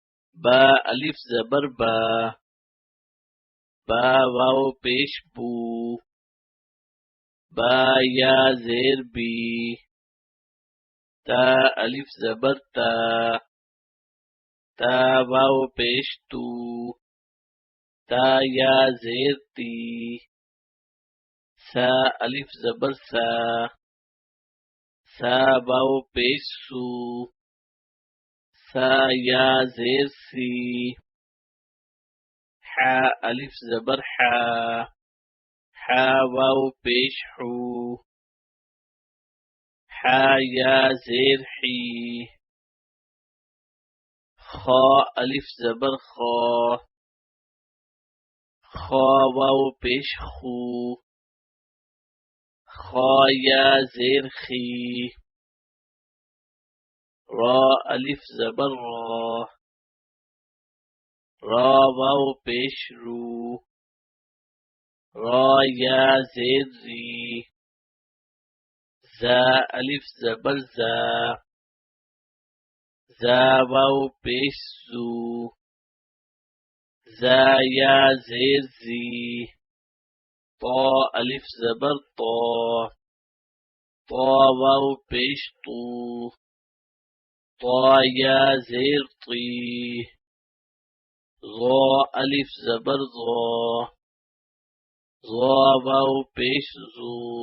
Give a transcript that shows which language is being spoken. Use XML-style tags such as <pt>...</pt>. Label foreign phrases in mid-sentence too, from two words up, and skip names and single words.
<ur>با الف زبر با، با واو پیش بو، با یا زیر بی، تا الف زبر تا، تا واو پیش تو، تا یا زیر تی، سا الف زبر سا، سا واو پیش سو، سا یا زیر سی، حا الف زبر حا، حا واو پیش حو، حا یا زیر حی، خا الف زبر خا، خا واو پیش خو، خا یا زیر خی، را الف زبر را، را واو پیش رو، را یا زیر ری، زا الف زبر زا، زا واو پیش زو، زا یا زیر زی، طا الف زبر طا، طا واو پیش طو، طا یا زیر طی، ظا الف زبر ظا، ظا واو پیش زو،</ur>